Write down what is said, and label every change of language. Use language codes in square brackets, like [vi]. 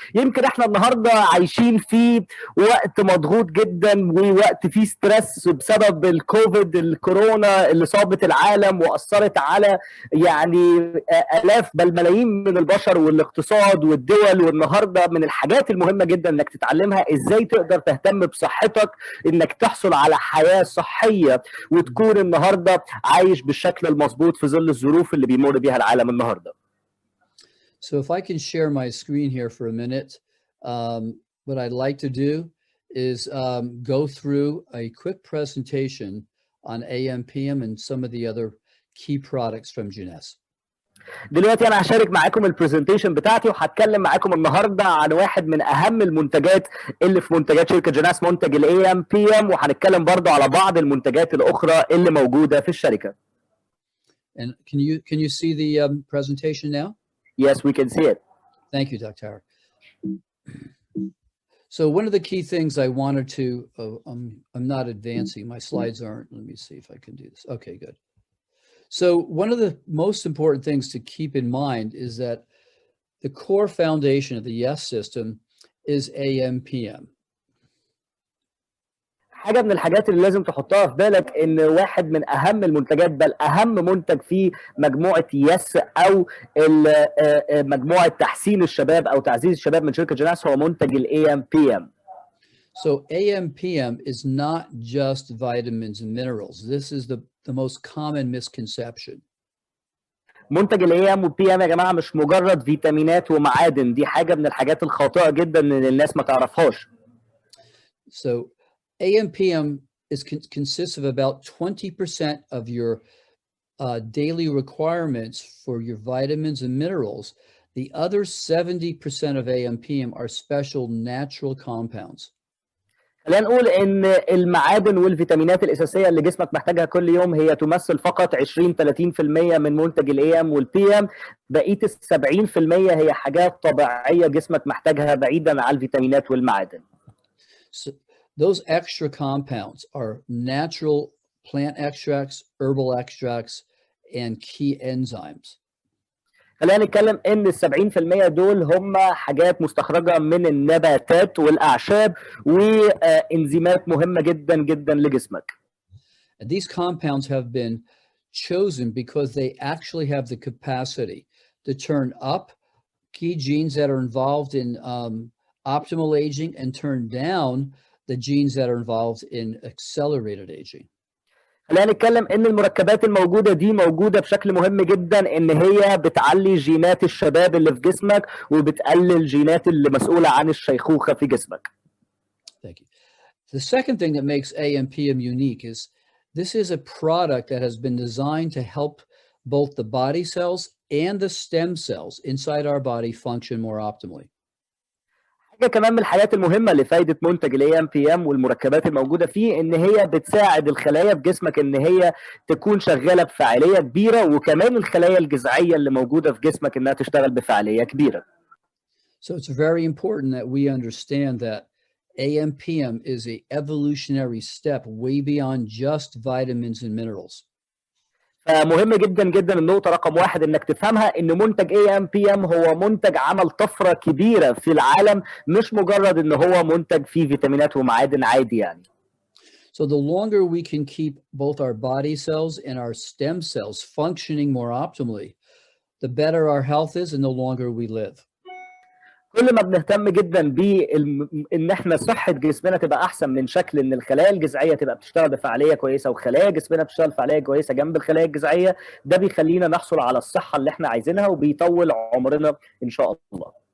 [ar] يمكن احنا النهارده عايشين في وقت مضغوط جدا ووقت فيه ستريس بسبب الكوفيد، الكورونا اللي صابت العالم واثرت على يعني الاف بل ملايين من البشر والاقتصاد والدول. والنهارده من الحاجات المهمه جدا انك تتعلمها ازاي تقدر تهتم بصحتك، انك تحصل على حياة صحية وتكون النهاردة عايش بالشكل المظبوط في ظل الظروف اللي بيمر بيها العالم النهاردة. [en] So if I can share my screen here for a minute, what I'd like to do is go through a quick presentation on AM/PM and some of the other key products from Jeunesse. [ar] دلوقتي انا هشارك معاكم البرزنتيشن بتاعتي وهتكلم معاكم النهارده عن واحد من اهم المنتجات اللي في منتجات شركه جينيس، منتج الاي ام بي ام، وهنتكلم برضه على بعض المنتجات الاخرى اللي موجوده في الشركه. [en] And can you see the presentation now? Yes, we can see it. Thank you, Dr. So one of the key things I wanted to, I'm not advancing, my slides aren't, let me see if I can do this. Okay, good. So one of the most important things to keep in mind is that the core foundation of the Yes system is AM/PM. [ar] حاجة من الحاجات اللي لازم تحطها في بالك ان واحد من اهم المنتجات بل اهم منتج في مجموعة يس او مجموعة تحسين الشباب او تعزيز الشباب من شركة جينيس هو منتج الاي ام بي ام. [en] So AM/PM is not just vitamins and minerals. This is the most common misconception. [ar] منتج الاي ام والبي ام يا جماعه مش مجرد فيتامينات ومعادن، دي حاجه من الحاجات الخاطئه جدا ان الناس ما تعرفهاش. [en] So AM/PM consists of about 20% of your daily requirements for your vitamins and minerals. The other 70% of AM/PM are special natural compounds. [ar] خلينا نقول ان المعادن والفيتامينات الاساسيه اللي جسمك محتاجها كل يوم هي تمثل فقط 20-30% من منتج الاي ام والبي ام، بقيه ال 70% هي حاجات طبيعيه جسمك محتاجها بعيدا عن الفيتامينات والمعادن. [en] So those extra compounds are natural plant extracts, herbal extracts, and key enzymes. [ar] خلينا نتكلم ان ال 70% دول هم حاجات مستخرجه من النباتات والاعشاب وانزيمات مهمه جدا جدا لجسمك. [en] And these compounds have been chosen because they actually have the capacity to turn up key genes that are involved in optimal aging and turn down the genes that are involved in accelerated aging. [ar] خلينا نتكلم ان المركبات الموجوده دي موجوده بشكل مهم جدا ان هي بتعلي جينات الشباب اللي في جسمك وبتقلل الجينات اللي مسؤوله عن الشيخوخه في جسمك. [en] Thank you. The second thing that makes AM/PM unique is this is a product that has been designed to help both the body cells and the stem cells inside our body function more optimally. [ar] حاجه كمان من الحاجات المهمه لفائده منتج الاي ام بي ام والمركبات الموجوده فيه ان هي بتساعد الخلايا في جسمك ان هي تكون شغاله بفاعليه كبيره، وكمان الخلايا الجذعيه اللي موجوده في جسمك انها تشتغل بفاعليه كبيره. [en] So it's very important that we understand that AMPM is a evolutionary step way beyond just vitamins and minerals. [ar] فمهم جدا جدا النقطه رقم واحد انك تفهمها ان منتج اي ام بي ام هو منتج عمل طفره كبيره في العالم، مش مجرد ان هو منتج فيه فيتامينات ومعادن عادي يعني. [en] So the longer we can keep both our body cells and our stem cells functioning more optimally, the better our health is and the longer we live. [ar] كل ما بنهتم جدا ان احنا صحه جسمنا تبقى احسن من شكل ان الخلايا الجذعيه تبقى بتشتغل بفعاليه كويسه وخلايا جسمنا بتشتغل بفعاليه كويسه جنب الخلايا الجذعيه، ده بيخلينا نحصل على الصحه اللي احنا عايزينها وبيطول عمرنا ان شاء الله.